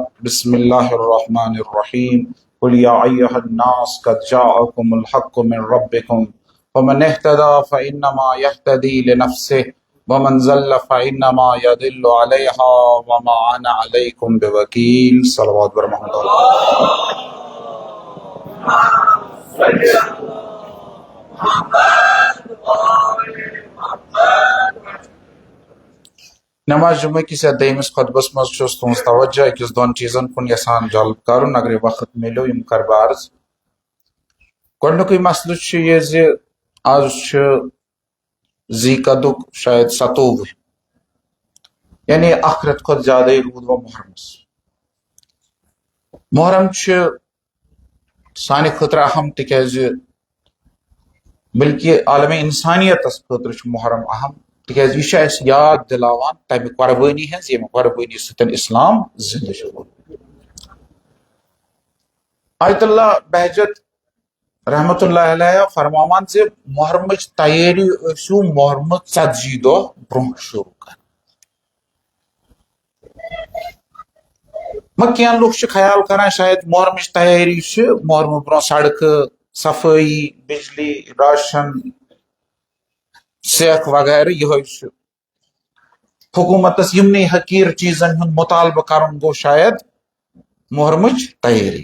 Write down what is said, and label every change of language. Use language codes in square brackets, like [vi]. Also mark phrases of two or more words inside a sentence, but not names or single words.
[ar] بسم الله الرحمن الرحيم، قل يا أيها الناس قد جاءكم الحق من ربكم فمن اهتدى فإنما يهتدي لنفسه ومن زل فإنما يدل عليها وما أنا عليكم بوكيل. [fa] صلوات بر محمد [ks] نماز جمعہ کی سے دیمس خطبس مز چھس تہنز توجہ اکس دون چیزن کن یسان جلب کرن اگر وقت ملو یم کر بارز. گۄڈنیُکُے مسلہٕ چھُ یہِ زِ آز چھُ ذی قدک شاید 27 یعنی اخرت کھت زیادہ روٗد وۄنۍ محرمس. محرم چھُ سانہِ خٲطرٕ اہم تِکیازِ بلکہ عالم انسانیتس خٲطرٕ چھُ محرم اہم تِکیازِ یہِ چھُ اَسہِ یاد دِلاوان تمہِ قۄربٲنی ہٕنٛز ییٚمہِ قۄربٲنی سۭتۍ اسلام زندٕ چھُ روٗدمُت. آیت اللہ بہجت [ar] رحمت اللہ علیہ [ks] فرماوان زِ محرمٕچ تیٲری ٲسِو محرمہٕ 40 دۄہ برونٛہہ شروٗع کران. مگر کینٛہہ لُکھ چھِ خیال کران شاید محرمٕچ تیٲری چھِ محرمہٕ برونٛہہ سڑکہٕ صفٲیی بجلی راشن سیکھ وغیرہ یِہوے چھُ حکوٗمتس یِمنٕے حقیٖر چیٖزن ہُنٛد مُطالبہٕ کرُن گوٚو شاید محرمٕچ تیٲری.